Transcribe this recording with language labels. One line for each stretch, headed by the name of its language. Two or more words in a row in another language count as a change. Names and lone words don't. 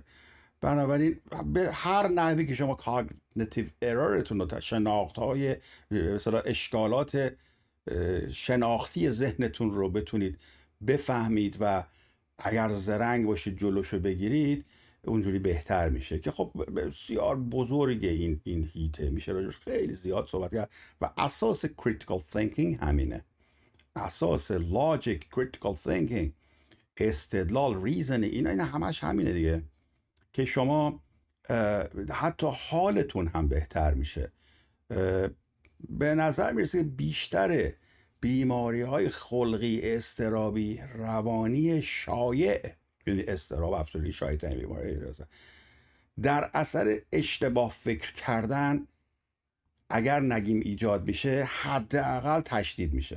Persian: بنابراین به هر نحوی که شما
English: cognitive error
Persian: رو، شناخت‌های مثلا اشکالات شناختی ذهنتون رو بتونید بفهمید و اگر زرنگ باشید جلوشو بگیرید، اونجوری بهتر میشه. که خب بسیار بزرگه این هیته، میشه راجعش خیلی زیاد صحبت کرد و اساس
English: critical thinking
Persian: همینه.
English: اساس logic، critical thinking،
Persian: استدلال، ریزن، اینا همش همینه دیگه، که شما حتی حالتون هم بهتر میشه. به نظر میرسه که بیشتر بیماری‌های خلقی، اضطرابی، روانی شایع، یعنی اضطراب، افسردگی شایع‌ترین بیماری در اثر اشتباه فکر کردن، اگر نگیم ایجاد میشه، حداقل تشدید میشه.